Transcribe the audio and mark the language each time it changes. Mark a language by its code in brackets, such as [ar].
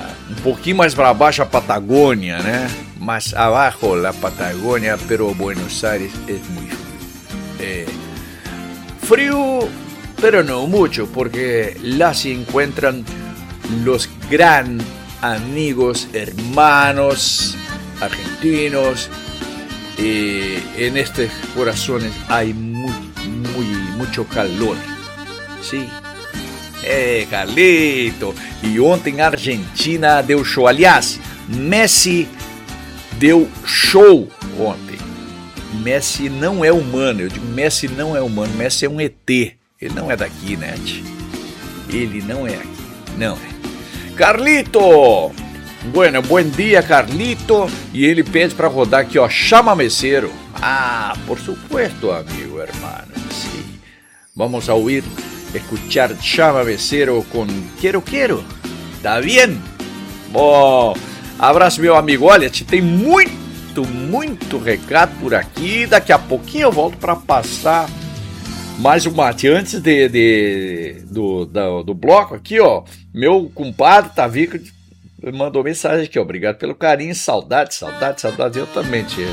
[pt] Um pouquinho mais para baixo, a Patagônia, né? Mas abaixo, [es] la Patagônia, pero Buenos Aires es muy frio. Frio, pero no mucho, porque lá se encuentran los gran amigos, hermanos argentinos. En estos corazones hay muy, muy, mucho calor. Sí, [pt] É, Carlito. E ontem a Argentina deu show. Aliás, Messi deu show ontem. Messi não é humano. Eu digo, Messi não é humano. Messi é um ET. Ele não é daqui, né? Ele não é aqui. Não é. [es] Carlito! Bueno, buen día, Carlito. [pt] E ele pede para rodar aqui, ó. Chama meceiro. [es] Ah, por supuesto, amigo, hermano. [pt] Sim. Vamos a ouvir. [es] Escuchar Chama Becero con Quiero Quiero. ¿Está bien? Oh, abrazo, [pt] meu amigo. Olha, te tem muito, muito recado por aqui. Daqui a pouquinho eu volto para passar mais um mate. Antes do bloco aqui, ó. Meu compadre Tavico mandou mensagem aqui. Obrigado pelo carinho. Saudade. Eu também, tia.